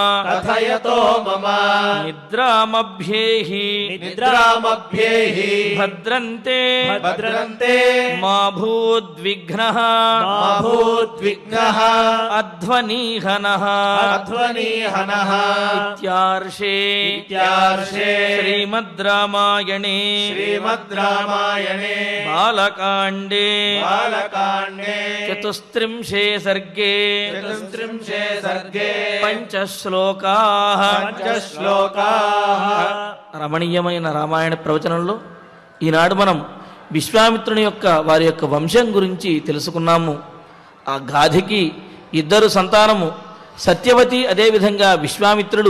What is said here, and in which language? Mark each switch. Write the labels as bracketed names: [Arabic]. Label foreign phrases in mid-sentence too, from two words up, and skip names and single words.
[Sanskrit] निद्रामभ्येहि भद्रन्ते मा भूद्विघ्नः अध्वनीहनः इत्यार्षे श्रीमद् रामायणे बालकाण्डे चतुस्त्रिंशे सर्गे పంచశ్లోకాః. [Telugu] రమణీయమైన రామాయణ ప్రవచనంలో ఈనాడు మనం విశ్వామిత్రుని యొక్క వారి యొక్క వంశం గురించి తెలుసుకున్నాము. ఆ గాధికి ఇద్దరు సంతానము, సత్యవతి, అదేవిధంగా విశ్వామిత్రుడు.